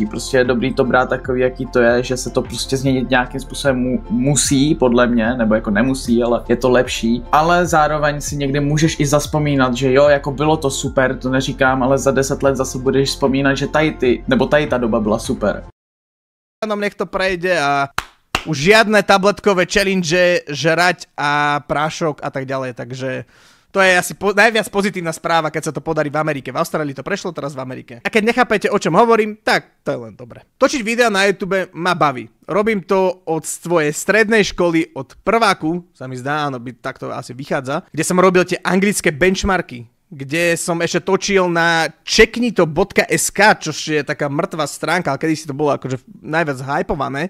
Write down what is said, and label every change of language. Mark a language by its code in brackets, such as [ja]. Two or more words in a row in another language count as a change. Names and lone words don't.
[cs] Prostě je dobrý to brát takový, jaký to je, že se to prostě změnit nějakým způsobem musí, podle mě, nebo jako nemusí, ale je to lepší. Ale zároveň si někdy můžeš i zaspomínat, že jo, jako bylo to super, to neříkám, ale za 10 let zase budeš vzpomínat, že tady ta doba byla super. [sk] Nám nech to prejde a už žiadne tabletkové challenge, žrať a prášok a tak ďalej, takže to je asi najviac pozitívna správa, keď sa to podarí v Amerike. V Austrálii to prešlo, teraz v Amerike. A keď nechápete, o čom hovorím, tak to je len dobre. Točiť videa na YouTube ma baví. Robím to od svojej strednej školy, od prváku, sa mi zdá, áno, takto asi vychádza, kde som robil tie anglické benchmarky, kde som ešte točil na checknito.sk, čo je taká mŕtvá stránka, ale kedysi to bolo akože najviac hypované.